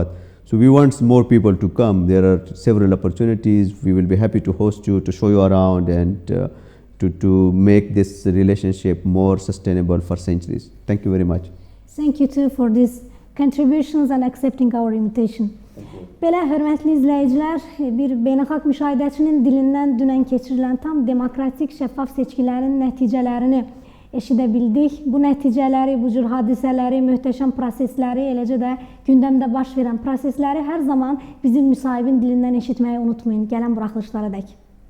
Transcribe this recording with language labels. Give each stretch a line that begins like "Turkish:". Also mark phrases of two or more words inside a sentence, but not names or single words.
English: So we want more people to come. There are several opportunities. We will be happy to host you, to show you around, and to make this relationship more sustainable for centuries. Thank you very much. Thank you too for these contributions and accepting our invitation.
Azerbaijani: Belə hörmətli izləyicilər, bir beynəlxalq müşahi dəçinin dilindən dünən keçirilən tam demokratik, şəffaf seçkilərin nəticələrini eşidə bildik. Bu nəticələri, bu cür hadisələri, möhtəşəm prosesləri, eləcə də gündəmdə baş verən prosesləri hər zaman bizim müsahibin dilindən eşitməyi unutmayın gələn buraxılışlara dək.